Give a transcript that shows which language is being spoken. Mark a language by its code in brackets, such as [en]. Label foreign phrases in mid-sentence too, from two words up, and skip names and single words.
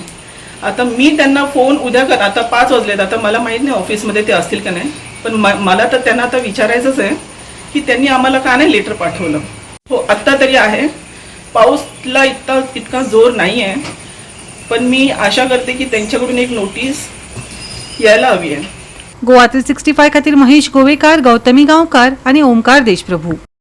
[mr] आता मी त्यांना फोन उद्या कर, आता 5 वाजलेत, आता मला माहीत नाही ऑफिसमध्ये ते असतील का नाही, पण मला तर त्यांना आता विचारायचंच आहे की त्यांनी आम्हाला का नाही लेटर पाठवलं. हो, आत्ता तरी आहे, पाऊसला इतका जोर नाही आहे, पण मी आशा करते की त्यांच्याकडून एक नोटीस यायला हवी आहे. [kok] गोवा 365 खातीर महेश गोवेकार, गौतमी गांवकार आणि ओमकार देशप्रभू.